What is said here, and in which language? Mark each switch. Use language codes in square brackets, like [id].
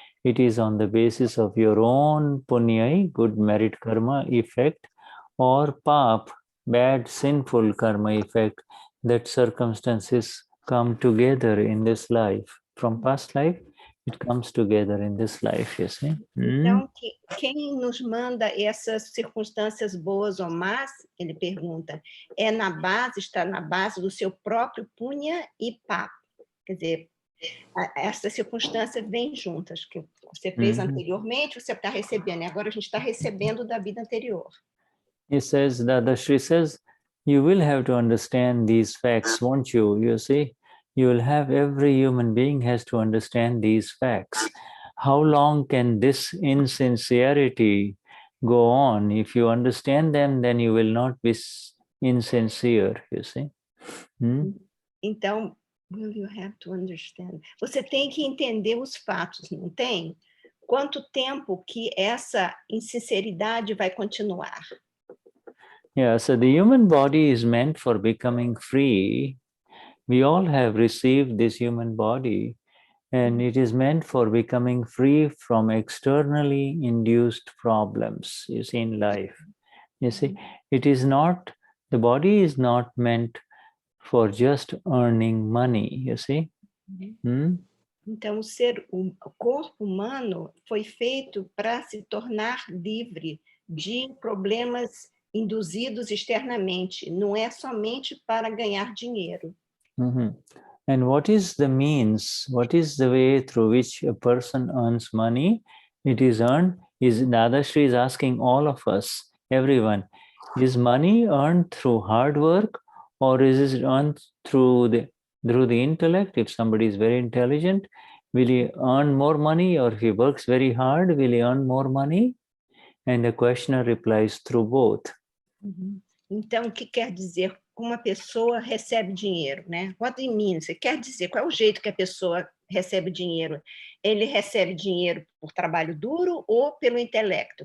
[en] It is on the basis of your own punya, good merit karma effect, or pap, bad sinful karma effect, that circumstances come together in this life. From past life, it comes together in this life, you see. [pt] Então, quem nos manda essas circunstâncias boas ou más, ele pergunta, está na base do seu próprio punya e pap. Quer dizer, essas circunstâncias vêm juntas, que você fez anteriormente, você está recebendo, e agora a gente está recebendo da vida anterior. [en] He says, Dadashri says, you will have to understand these facts, won't you? You see, every human being has to understand these facts. How long can this insincerity go on? If you understand them, then you will not be insincere, you see. Então, will you have to understand? [pt] Você tem que entender os fatos, não tem? Quanto tempo que essa insinceridade vai continuar? [en] Yeah, so the human body is meant for becoming free. We all have received this human body, and it is meant for becoming free from externally induced problems, you see, in life. You see, the body is not meant for just earning money, you see. [pt] Então, o corpo humano foi feito para se tornar livre de problemas induzidos externamente, não é somente para ganhar dinheiro. [en] And what is the means, what is the way through which a person earns money? It is earned, Dadashri is asking all of us, everyone, is money earned through hard work, or is it earned through the intellect? If somebody is very intelligent, will he earn more money, or if he works very hard, will he earn more money? And the questioner replies through both. [pt] Então, o que quer dizer como a pessoa recebe dinheiro, né? [en] What it means? [pt] Quer dizer, qual é o jeito que a pessoa recebe dinheiro? Ele recebe dinheiro por trabalho duro ou pelo intelecto?